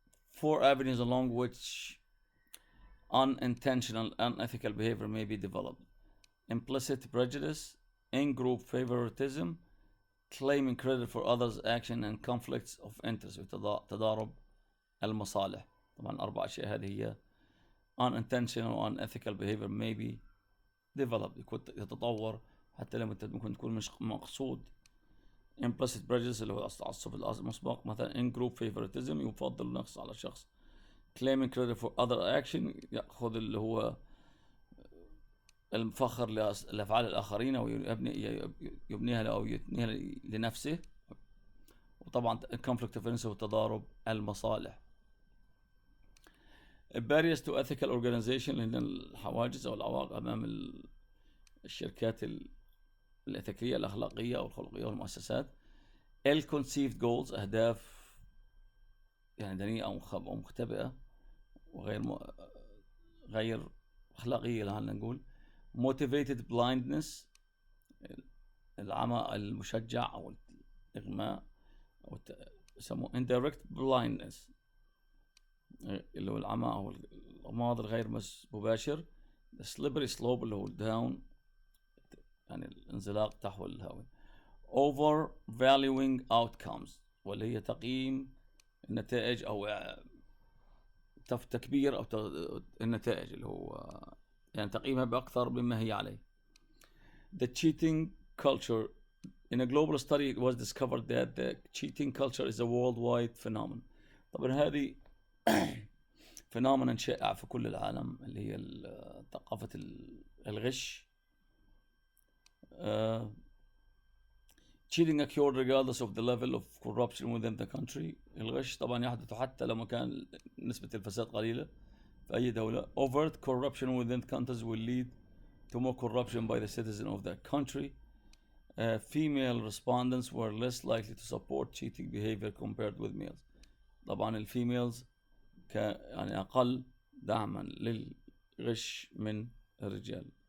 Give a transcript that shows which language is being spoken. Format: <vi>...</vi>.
<en>4 avenues along which unintentional unethical behavior may be developed: implicit prejudice, in-group favoritism, claiming credit for others' action, and conflicts of interest</en> <ar>وتضارب المصالح. طبعا 4 أشياء هذه هي</ar> <en>unintentional unethical behavior may be developed،</en> <ar>يتطور حتى لما ممكن تكون مش مقصود. implicit prejudice اللي هو التعصب المسبق، مثلا in group favoritism يفضل نقص على شخص.</ar> <en>claiming credit for other action</en> <ar>يأخذ اللي هو الفخر لأفعال الآخرين أو يبنيها أو يتنيها لنفسه. وطبعا conflict of interest وتضارب المصالح.</ar> <en>barriers to ethical organization،</en> <ar>لأن الحواجز أو العوائق أمام الشركات الإثيكية الأخلاقية أو الخلقية والمؤسسات. ill-conceived goals، أهداف دنيئة أو مختبئة غير أخلاقية لعلنا نقول. motivated blindness، العمى المشجع أو الإغماء أو يسموه indirect blindness اللي هو العمى أو الغماض الغير مباشر. the slippery slope اللي هو الداون الانزلاق تحت الهاوية. overvaluing outcomes، واللي هي تقييم النتائج أو تكبير أو النتائج اللي هو تقييمها بأكثر مما هي عليه.</ar> <en>the cheating culture. In a global study it was discovered that the cheating culture is a worldwide phenomenon.</en> <ar>طبعا هذه phenomenon شائع في كل العالم، اللي هي ثقافة الغش.</ar> <en>cheating occurred regardless of the level of corruption within the country.</en> <ar>الغش طبعا يحدث حتى لما كان نسبة الفساد قليلة في أي دولة.</ar> <en>overt corruption within countries will lead to more corruption by the citizens of that country. Female respondents were less likely to support cheating behavior compared with males.</en> <ar>طبعا الفيميلز أقل دعما للغش من الرجال.</ar>